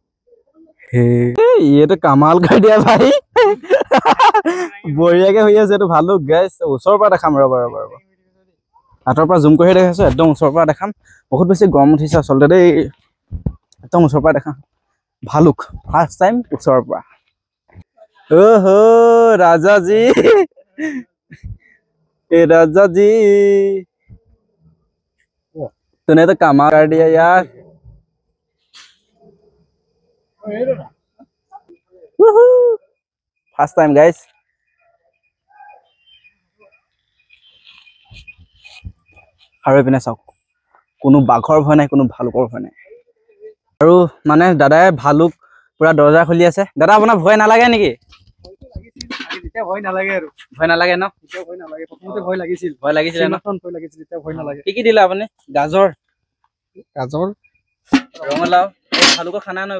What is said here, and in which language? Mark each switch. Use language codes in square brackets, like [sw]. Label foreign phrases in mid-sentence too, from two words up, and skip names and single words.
[as] এইটো কামাল কৰি দিয়া ভাই বঢ়িয়াকে শুই আছে এইটো ভালুক গাইছ ওচৰৰ পৰা দেখাম ৰ'ব হাতৰ পৰা জুম কৰি দেখাইছো একদম ওচৰৰ পৰা দেখাম বহুত বেছি গৰম উঠিছে আচলতে দেই একদম ওচৰৰ পৰা দেখাম ভালুক [en] first time [as] ওচৰৰ পৰা [hi] ৰাজাজী राजा जी तूने तो कमाल कर दिया यार [en] first time guys [as] আৰু পিনে চাওক কোনো বাঘৰ ভয় নাই কোনো ভালুকৰ ভয় নাই আৰু মানে দাদাই ভালুক পুৰা দৰজা খুলি আছে দাদা আপোনাৰ ভয় নালাগে নেকি এতিয়া ভয় নালাগে আৰু ভয় নালাগে ন এতিয়া ভয় নালাগে প্ৰথমতে ভয় লাগিছিল ন ভয় লাগিছিল এতিয়া ভয় নালাগে কি দিলে আপুনি গাজৰ ৰঙালাও ভালুকৰ খানা নব